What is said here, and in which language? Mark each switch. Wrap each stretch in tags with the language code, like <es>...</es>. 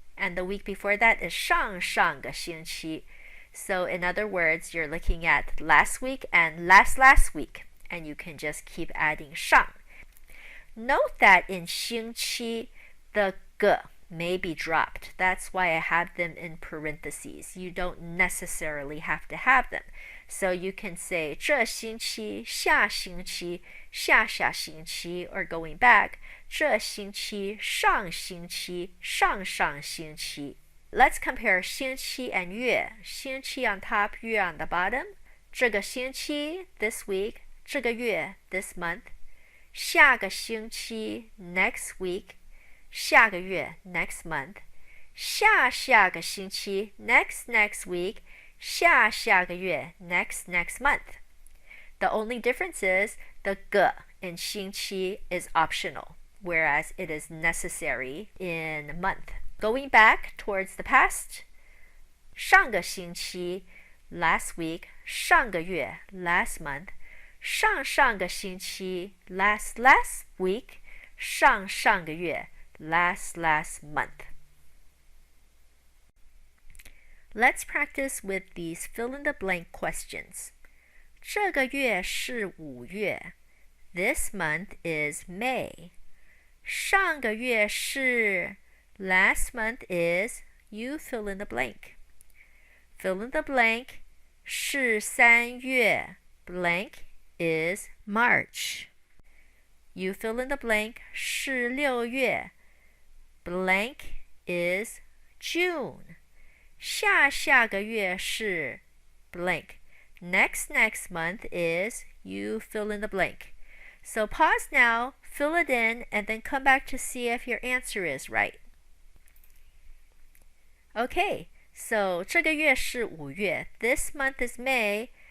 <en>And the week before that is</en> <zh>上个星期.</zh> <en>So in other words, you're looking at last week and last week. And you can just keep adding 上. Note that in 星期, the 个 may be dropped. That's why I have them in parentheses. You don't necessarily have to have them. So you can say</en> <zh>这星期、下星期、下下星期</zh> <en>or going back</en> <zh>这星期、上星期、上上星期。</zh> <en>Let's compare 星期 and 月。 星期 on top, 月 on the bottom.</en> <zh>这个星期</zh> <en>this week,</en> <zh>这个月</zh> <en>this month.</en> <zh>下个星期</zh> <en>next week,</en> <zh>下个月</zh> <en>next month.</en> <zh>下下个星期</zh> <en>next week,</en> <zh>下下个月</zh> <en>next month. The only difference is the g in 星期 is optional, whereas it is necessary in month. Going back towards the past,</en> <zh>上个星期</zh> <en>last week,</en> <zh>上个月</zh> <en>last month,</en> <zh>上上个星期</zh> <en>last week,</en> <zh>上上个月</zh> <en>last month. Let's practice with these fill-in-the-blank questions.</en> <zh>这个月是5月.</zh> <en>This month is May.</en> <zh>上个月是</zh> <en>Last month is you fill in the blank. Fill in the blank</en> <zh>是3月</zh> <en>blank is March. You fill in the blank</en> <zh>是6月</zh> <en>blank is June.</en> <zh>下下个月是 blank.</zh> <en>Next month is you fill in the blank. So pause now, fill it in, and then come back to see if your answer is right. Okay, so</en> <zh>这个月是5月</zh> <en>This month is May.</en>